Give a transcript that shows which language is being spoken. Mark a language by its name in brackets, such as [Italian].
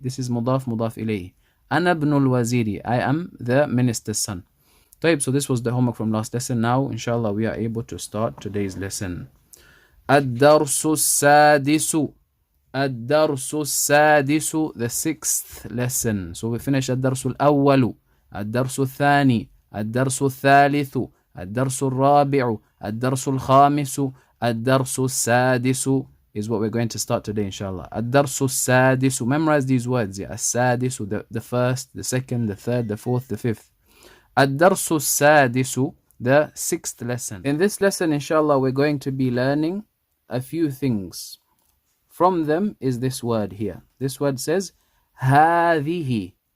[English] This is مضاف إليه. [Arabic] أنا ابن الوزير. [English] I am the minister's son. طيب, so this was the homework from last lesson. Now, inshallah, we are able to start today's lesson. [Arabic] الدرس السادس. الدرس السادس, [English] the sixth lesson. So we finished [Arabic] الدرس الأول, الدرس الثاني, الدرس الثالث, الدرس الرابع, الدرس الخامس, الدرس السادس [English] is what we're going to start today, inshallah. [Arabic] الدرس السادس. [English] Memorize these words. Yeah. السادس, the first, the second, the third, the fourth, the fifth. [Arabic] الدرس السادس, [English] the sixth lesson. In this lesson, inshallah, we're going to be learning a few things. From them is this word here. This word says هذه.